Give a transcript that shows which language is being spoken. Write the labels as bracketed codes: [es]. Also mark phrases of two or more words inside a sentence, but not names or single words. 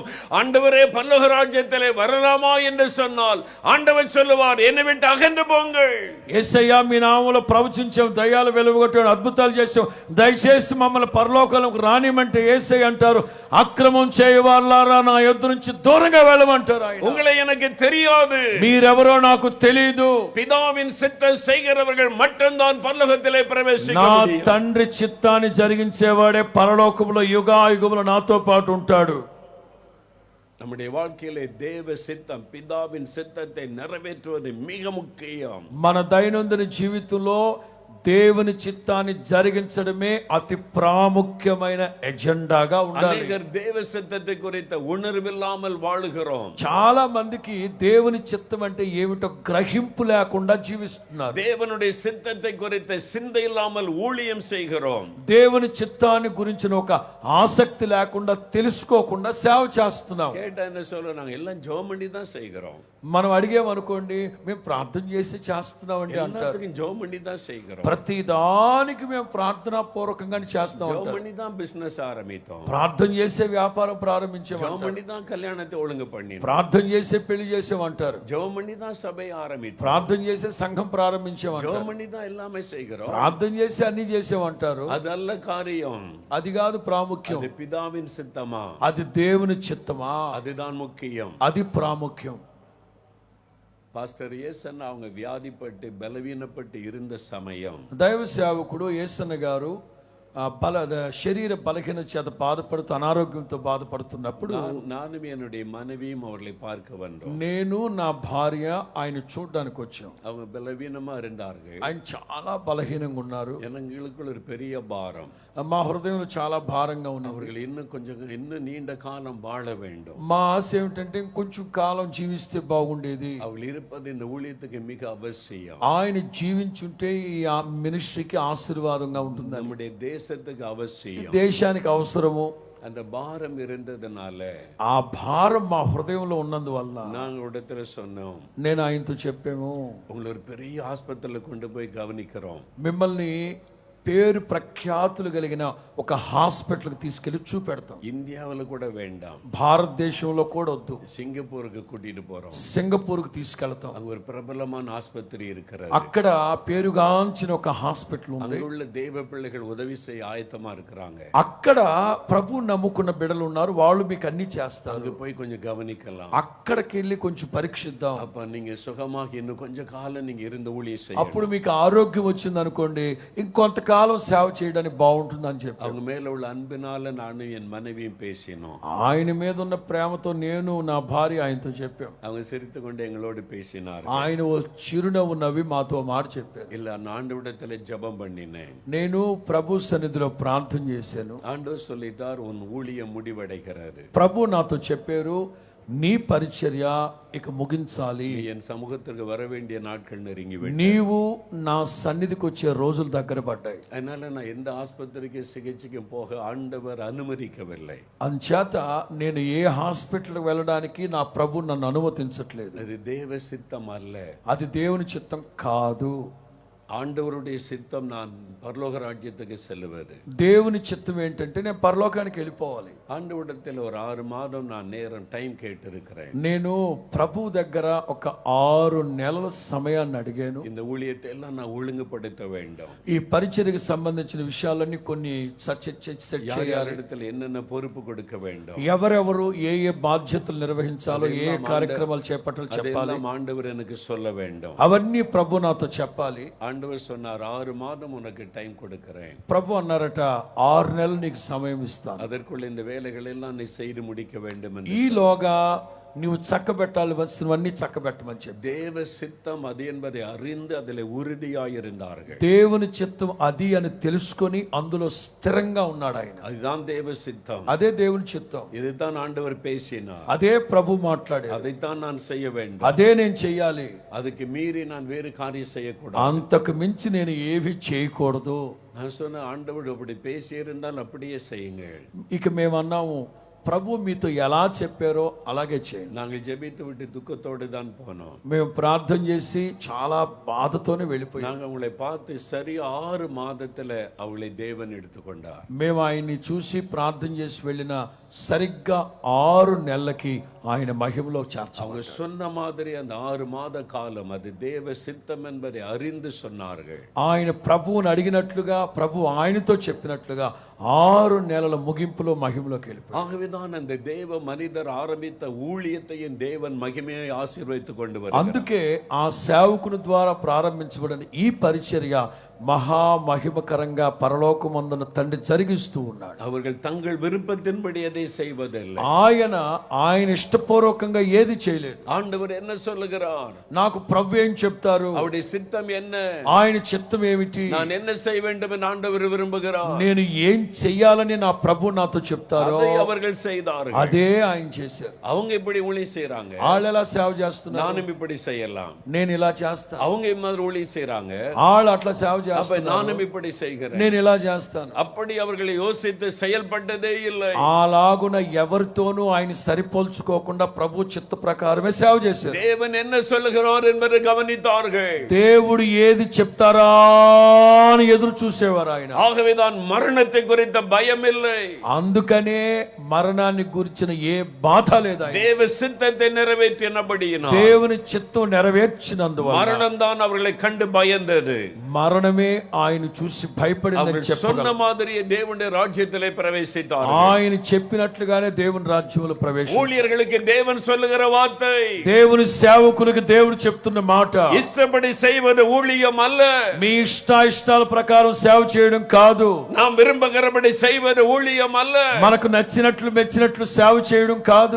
[ta] ஆண்டவரே பரலோக ராஜ்யத்திலே வரலாமா என்று சொன்னால் ஆண்டவர் சொல்லுவார், என்னை விட்டு அகன்று போங்கள். [te] యేసయ్య మీ నామములో ప్రవచించాం, దయ్యాలు వెలువగొట్టాం, అద్భుతాలు చేసాం, దయచేసి మమ్మల్ని పరలోకంలోకి రానిమంటే యేసయ్య అంటారు, అక్రమం చేయవారులారా నా యొద్ద నుంచి దూరంగా వెళ్ళమంటారు. ఆయన, [ta] உங்களை எனக்கு தெரியாது, [te] మీరెవరో నాకు తెలియదు, [ta] பிதாவின் சித்தம் செய்கிறவர்கள் மட்டும்தான் பரலோகத்திலே பிரவேசிக்க [te] నా [ta] முடியும். [te] తండ్రి చిత్తాన్ని జరిగించేవాడే పరలోకములో యుగాయుగములు నాతో పాటు ఉంటాడు. [ta] நம்முடைய வாழ்க்கையிலே தேவ சித்தம், பிதாவின் சித்தத்தை நிறைவேற்றுவது மிக முக்கியம். [te] మన దైనందిన జీవితంలో దేవుని చిత్తాన్ని జరిగించడమే అతి ప్రాముఖ్యమైన ఎజెండాగా ఉండాలి. [ta] அநேகர் தேவ சித்தத்தை குறித்த உணர்வில்லாமல் வாழுகிறோம். [te] చాలా మందికి దేవుని చిత్తం అంటే ఏమిటో గ్రహింపు లేకుండా జీవిస్తున్నారు. [ta] தேவனுடைய சித்தத்தை குறித்த சிந்தை இல்லாமல் ஊழியம் செய்கிறோம். [te] దేవుని చిత్తాన్ని గురించిన ఒక ఆసక్తి లేకుండా తెలుసుకోకుండా సేవ చేస్తున్నాం. [ta] கேட்டா என்ன சொல்ல, நாங்க எல்லாம் ஜெபம் பண்ணி தான் செய்கிறோம். [te] మనం అడిగేమనుకోండి, మేము ప్రార్థన చేసి చేస్తున్నాం అంటే అంటారు. [ta] எல்லாத்துக்கும் ஜெபம் பண்ணி தான் செய்கிறோம். [te] ప్రతి దానికి మేము ప్రార్థనా పూర్వకంగా చేస్తాం. [ta] ஜெபம் பண்ணி தான் பிசினஸ் ஆரம்பித்தோம். [te] ప్రార్థన చేసే వ్యాపారం ప్రారంభించాం. [ta] ஜெபம் பண்ணி தான் கல்யாணத்தை ஒழுங்கு பண்ணி, [te] ప్రార్థన చేసే పెళ్లి చేసామంటారు. [ta] ஜெபம் பண்ணி தான் சபை ஆரம்பித்தோம். [te] ప్రార్థన చేసే సంఘం ప్రారంభించామంటారు. [ta] ஜெபம் பண்ணி தான் எல்லாமே செய்கிறோம். [te] ప్రార్థన చేసి అన్ని చేసామంటారు. [ta] அதல்ல காரியம், [te] అది కాదు ప్రాముఖ్యం. [ta] அது பிதாவின் சித்தமா, [te] అది దేవుని చిత్తమా, [ta] அதுதான் முக்கியம். [te] అది ప్రాముఖ్యం. [ta] பாஸ்டர் ஏசன் அவங்க வியாதிப்பட்டு பலவீனப்பட்டு இருந்த சமயம், [te] దైవ సేవకుడు యేసన్న గారు శరీర బలహీన చేత బాధపడుతూ అనారోగ్యంతో బాధపడుతున్నప్పుడు [ta] நானும் என்னுடைய மனைவியும் அவர்களை பார்க்க வந்தோம். [te] నేను నా భార్య ఆయన చూడడానికి వచ్చాం. [ta] அவங்க பலவீனமா இருந்தார்கள். [te] ఆయన చాలా బలహీనంగా ఉన్నారు. [ta] எங்களுக்குள்ள ஒரு பெரிய பாரம். [te] మా హృదయంలో చాలా భారంగా ఉన్నారు. [ta] அவர்கள் இன்னும் நீண்ட காலம் வாழ வேண்டும். [te] మా ఆశ ఏమిటంటే కొంచెం కాలం జీవిస్తే బాగుండేది. [ta] அவள் இருப்பது இந்த ஊழியத்துக்கு மிக அவசியம். [te] ఆయన జీవించుంటే ఈ మినిస్ట్రీకి ఆశీర్వాదంగా ఉంటుంది. [ta] நம்முடைய தேசத்துக்கு அவசியம். [te] దేశానికి అవసరము. [ta] அந்த பாரம் இருந்ததுனால [te] ఆ భారం మా హృదయంలో ఉన్నందువల్ల [ta] நாங்கள் இடத்துல சொன்னோம், [te] నేను ఆయనతో చెప్పాము, [ta] உங்களை ஒரு பெரிய ஆஸ்பத்திரியில கொண்டு போய் கவனிக்கிறோம். [te] మిమ్మల్ని పేరు ప్రఖ్యాతులు కలిగిన ఒక హాస్పిటల్కి తీసుకెళ్లి చూపెడతాం. [ta] இந்தியாவில் கூட வேண்டாம், [te] భారతదేశంలో కూడా వద్దు, [ta] சிங்கப்பூருக்கு கூட்டிட்டு போறோம். [te] సింగపూర్కి తీసుకెళ్తాం. [ta] அங்க ஒரு பிரபலமான ஆஸ்பத்திரி இருக்கிறது. [te] అక్కడ పేరుగాంచిన ఒక హాస్పిటల్ ఉంది. [ta] அங்குள்ள தேவ பிள்ளைகள் உதவி செய்ய ஆயத்தமா இருக்கிறாங்க. [te] అక్కడ ప్రభు నమ్ముకున్న బిడ్డలు ఉన్నారు, వాళ్ళు మీకు అన్ని చేస్తారు. [ta] அங்க போய் கொஞ்சம் கவனிக்கலாம். [te] అక్కడికి వెళ్ళి కొంచెం పరీక్షిద్దాం. [ta] அப்ப நீங்க சுகமாக இன்னும் கொஞ்ச காலம் நீங்க இருந்து ஊழியம் செய்ய. [te] అప్పుడు మీకు ఆరోగ్యం వచ్చింది అనుకోండి, ఇంకొంతకాలం సేవ చేయడానికి బాగుంటుంది అని చెప్పి [ta] அவங்க மேல உள்ள அன்பினால நானும் என் மனைவியும் பேசினோம். [te] ఆయన మీద ఉన్న ప్రేమతో నేను నా భార్య ఆయనతో చెప్పాం. [ta] அவங்க சிரித்து கொண்டு எங்களோடு பேசினார். [te] ఆయన ఓ చిరునవ్వు నవ్వి మాతో మాట చెప్పారు. [ta] இல்ல நான் ஆண்டவரிடத்துல ஜெபம் பண்ணினேன். [te] నేను ప్రభు సన్నిధిలో ప్రార్థన చేశాను. [ta] ஆண்டவர் சொல்லிட்டார், உன் ஊழியம் முடிவடைகிறது. [te] ప్రభు నాతో చెప్పారు, నీ పరిచర్య ఇక ముగించాలి. [ta] என் சமூகத்திற்கு வர வேண்டிய நாட்கள் நெருங்கி விட்டன. [te] నీవు నా సన్నిధికి వచ్చే రోజులు దగ్గర పడ్డాయి. [ta] அதனால நான் எந்த ஆஸ்பத்திரிக்கு சிகிச்சைக்கு போக ஆண்டவர் அனுமதிக்கவில்லை. [te] అంచేత నేను ఏ హాస్పిటల్కి వెళ్ళడానికి నా ప్రభు నన్ను అనుమతించట్లేదు. [ta] அது தேவ சித்தம் அல்ல, [te] అది దేవుని చిత్తం కాదు. [ta] ஆண்டவருடைய சித்தம் நான் பரலோக ராஜ்யத்துக்கு செல்லுவது. [te] దేవుని చిత్తం ఏంటంటే నేను పరలోకానికి వెళ్ళిపోవాలి. [ta] ஆண்டவரிடத்தில் ஒரு 6 மாதம் நான் நேரம் டைம் கேட்டிருக்கிறேன். [te] నేను ప్రభు దగ్గర ఒక 6 నెలల సమయాన్ని అడిగాను. [ta] இந்த ஊழியத்தை எல்லாம் நான் ஒழுங்குபடுத்த வேண்டும். [te] ఈ పరిచర్యకు సంబంధించిన విషయాలన్నీ కొన్ని సెట్ చేయాలి. [ta] இடத்துல என்னென்ன பொறுப்பு கொடுக்க வேண்டும், [te] ఎవరెవరు ఏ ఏ బాధ్యతలు నిర్వహించాలో, ఏ కార్యక్రమాలు చేపట్టాలో చెప్పాలి. [ta] ஆண்டவர் எனக்கு சொல்ல வேண்டும். [te] అవన్నీ ప్రభు నాతో చెప్పాలి. [ta] ஆண்டவர் சொன்னார், 6 மாதம் உனக்கு டைம் கொடுக்கிறேன். [te] ప్రభు అన్నారట, 6 నెలలు నీకు సమయం ఇస్తాను. [ta] அதற்குள்ள இந்த வேலைகள் எல்லாம் நீ செய்து முடிக்க வேண்டும் என்று. [te] ఈలోగా నువ్వు చక్కబెట్టాల్సినవన్నీ చక్కబెట్టమని చెప్పి [ta] தேவ சித்தம் அது என்பதை அறிந்து அதில் உறுதியாயிருந்தார்கள். [te] దేవుని చిత్తం అది అని తెలుసుకొని అందులో స్థిరంగా ఉన్నాడు ఆయన. [ta] அதுதான் தேவ சித்தம், [te] అదే దేవుని చిత్తం. [ta] இதுதான் ஆண்டவர் பேசினார், [te] అదే ప్రభు మాట్లాడాడు. [ta] அதைத்தான் நான் செய்ய வேண்டும். [te] అదే నేను చెయ్యాలి. [ta] அதுக்கு மீறி நான் வேறு காரியம் செய்யக்கூடாது. [te] అంతకు మించి నేను ఏవి చేయకూడదు. [ta] நான் சொன்ன, ஆண்டவர் அப்படி பேசியிருந்தால் அப்படியே செய்யுங்கள். [te] ఇక మేము అన్నాము, ప్రభు మీతో ఎలా చెప్పారో అలాగే చేయండి. [ta] நாங்கள் ஜெபித்து விட்டு துக்கத்தோடு தான் போனோம். [te] మేము ప్రార్థన చేసి చాలా బాధతోనే వెళ్ళిపోయాం. [ta] நாங்கள் அவங்களை பார்த்து சரி 6 மாதத்துல அவளை தேவன் எடுத்துக்கொண்டார். [te] మేము ఆయన్ని చూసి ప్రార్థన చేసి వెళ్ళిన సరిగ్గా 6 నెలలకి ఆయన మహిమలో చేర్చారు. [ta] அவங்க சொன்ன மாதிரி அந்த 6 மாத காலம் அது தேவ சித்தம் என்பதை அறிந்து சொன்னார்கள். [te] ఆయన ప్రభువుని అడిగినట్లుగా, ప్రభు ఆయనతో చెప్పినట్లుగా 6 నెలల ముగింపులో మహిమలోకి వెళ్ళిపోయారు. [ta] ஆகவேதான் அந்த தேவ மனிதர் ஆரம்பித்த ஊழியத்தையும் தேவன் மகிமையை ஆசీర్వదించుకు கொண்டு வருகிறார். [te] అందుకే ఆ సేవకుని ద్వారా ప్రారంభించబడిన ఈ పరిచర్య మహా మహిమకరంగా పరలోకమందున తండ్రి జరిగిస్తూ ఉన్నాడు. [ta] அவர்கள் தங்கள் விருப்பத்தின்படி எதை செய்வதில்லை. [te] ఆయన ఇష్టపూర్వకంగా ఏది చేయలేదు. [ta] ஆண்டவர் என்ன சொல்லுகிறார், [te] నాకు ప్రభు ఏం చెప్తారు, [ta] அவருடைய சித்தம் என்ன, [te] ఆయన చిత్తం ఏమిటి, [ta] நான் என்ன செய்ய வேண்டும் என்று ஆண்டவர் விரும்புகிறார், [te] నేను ఏం చెయ్యాలని నా ప్రభు నాతో చెప్తారో [ta] அதை அவர்கள் செய்தார்கள். [te] అదే ఆయన చేశారు. [ta] அவங்க இப்படி ஊழியம் செய்றாங்க, [te] వాళ్ళు ఎలా సేవ చేస్తున్నారు, [ta] நானும் இப்படி செய்யலாம். [te] నేను ఇలా చేస్తాను. [ta] அவங்க இந்த மாதிரி ஊழியம் செய்றாங்க, [te] వాళ్ళు అట్లా సేవ [ta] அப்ப [te] చేస్తున్నారు, [ta] நானும் இப்படி செய்கிறேன். [te] నేను ఇలా చేస్తాను. [ta] அப்படி அவர்களை யோசித்து செயல்பட்டதே இல்லை. [te] అలాగున ఎవరితోనూ ఆయన సరిపోల్చుకోకుండా ప్రభు చిత్త ప్రకారమే సేవ చేశారు. [ta] தேவன் என்ன சொல்லுகிறார் என்பதை கவனித்தார்கள். [te] దేవుడు ఏది చెప్తారా అని ఎదురు చూసేవారు ఆయన. [ta] ஆகவேதான் మరణத்தை குறித்த భయం இல்லை. [te] అందుకనే మరణాన్ని గురించిన ఏ బాధ లేదు. [ta] தேவ சித்தத்தை நிறைவேற்றினபடியினால் [te] దేవుని చిత్తం నెరవేర్చినందువల్ల [ta] மரணம் தான் அவர்களை கண்டு பயந்தது. [te] మరణమే జనమే ఆయన చూసి భయపడిందని [ta] அவர்கள் சொன்ன [te] చెప్పగలం. [ta] மாதிரியே தேவனுடைய ராஜ்யத்திலே பிரவேசித்தார்கள். [te] ఆయన చెప్పినట్లుగానే దేవుని రాజ్యంలో ప్రవేశించారు. [ta] ஊழியர்களுக்கு தேவன் சொல்லுகிற வார்த்தை, [te] దేవుని సేవకులకు దేవుడు చెప్తున్న మాట, [ta] ఇష్టపడి செய்வது ஊழியம் அல்ல. [te] మీ ఇష్టాల ప్రకారం సేవ చేయడం కాదు. [ta] நாம் விரும்புகிறபடி செய்வது ஊழியம் அல்ல. [te] మనకు నచ్చినట్లు మెచ్చినట్లు సేవ చేయడం కాదు.